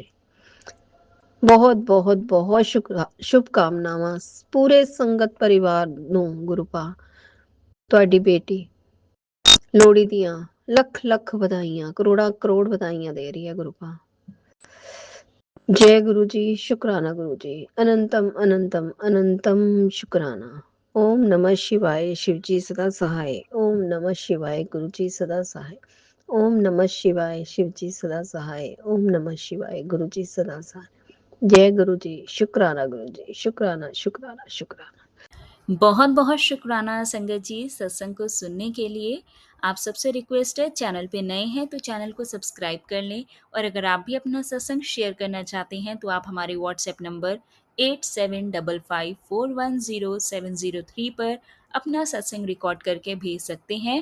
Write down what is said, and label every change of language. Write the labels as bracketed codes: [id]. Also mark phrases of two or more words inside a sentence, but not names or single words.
[pa] ਬਹੁਤ ਬਹੁਤ ਬਹੁਤ ਸ਼ੁਭਕਾਮਨਾਵਾਂ ਪੂਰੇ ਸੰਗਤ ਪਰਿਵਾਰ ਨੂੰ ਗੁਰੂ ਪਾ। ਤੁਹਾਡੀ ਬੇਟੀ ਲੋਹੜੀ ਦੀਆਂ ਲੱਖ ਲੱਖ ਵਧਾਈਆਂ, ਕਰੋੜਾਂ ਕਰੋੜ ਵਧਾਈਆਂ ਦੇ ਰਹੀ ਹੈ ਗੁਰੂ ਪਾ। [hi] जय गुरु जी, शुक्राना गुरु जी, अनंतम अनंतम अनंतम शुक्राना। ओम नमः शिवाय, शिव जी सदा सहाय। ओम नमः शिवाय, गुरु जी सदा सहाय। ओम नमः शिवाय, शिव जी सदा सहाय। ओम नमः शिवाय, गुरु जी सदा सहाय। जय गुरु जी, शुक्राना गुरु जी, शुक्राना शुक्राना शुक्राना। बहुत बहुत शुक्राना संगत जी सत्संग को सुनने के लिए। आप सबसे रिक्वेस्ट है, चैनल पे नए हैं तो चैनल को सब्सक्राइब कर लें, और अगर आप भी अपना सत्संग शेयर करना चाहते हैं तो आप हमारे व्हाट्सएप नंबर 8755410703 पर अपना सत्संग रिकॉर्ड करके भेज सकते हैं।